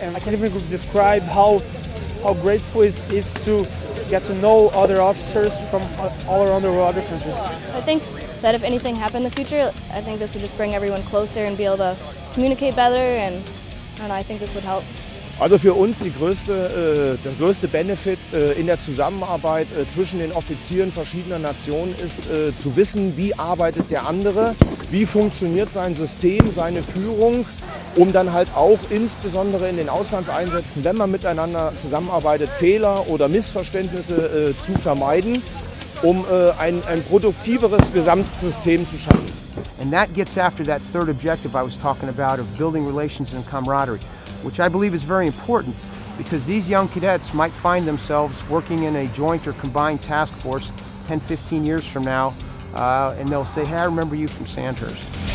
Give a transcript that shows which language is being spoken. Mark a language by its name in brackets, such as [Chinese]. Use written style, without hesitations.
[English] And I can't even describe how grateful it is to get to know other officers from all around the world, other countries. I think that if anything happened in the future, I think this would just bring everyone closer and be able to communicate better, and I don't know, I think this would help. [German] Also für uns der größte Benefit in der Zusammenarbeit zwischen den Offizieren verschiedener Nationen ist zu wissen, wie arbeitet der andere, wie funktioniert sein System, seine Führung, um dann halt auch insbesondere in den Auslandseinsätzen, wenn man miteinander zusammenarbeitet, Fehler oder Missverständnisse zu vermeiden, um ein produktiveres Gesamtsystem zu schaffen. [English] And that gets after that third objective I was talking about of building relations and camaraderie, which I believe is very important because these young cadets might find themselves working in a joint or combined task force 10, 15 years from now, and they'll say, hey, I remember you from Sandhurst.